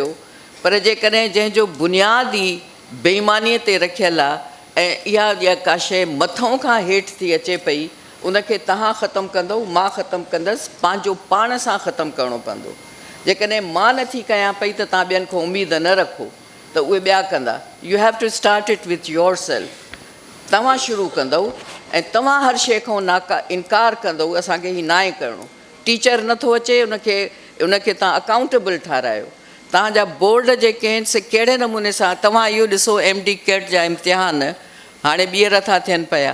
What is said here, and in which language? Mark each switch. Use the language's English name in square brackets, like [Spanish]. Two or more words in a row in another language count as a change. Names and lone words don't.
[Sindhi] पर जेकॾहिं जंहिंजो बुनियादी बेईमानीअ ते रखियलु आहे ऐं इहा का शइ मथां खां हेठि थी अचे पई, उनखे तव्हां ख़तमु कंदव, मां ख़तमु कंदसि, पंहिंजो पाण सां ख़तमु करिणो पवंदो। जेकॾहिं मां नथी कयां पई त तव्हां ॿियनि खां उमेद न रखो त उहे ॿिया कंदा। [English] You have to start it with your self. [Sindhi] तव्हां शुरू कंदव ऐं तव्हां हर शइ खां इनकार कंदव, असांखे ही ना आहे करिणो। टीचर नथो अचे, उनखे तव्हां अकाउंटेबल ठारायो। तव्हांजा बोर्ड जेके आहिनि से कहिड़े नमूने सां तव्हां इहो ॾिसो MD कैट जा इम्तिहान हाणे ॿीहर था थियनि पिया।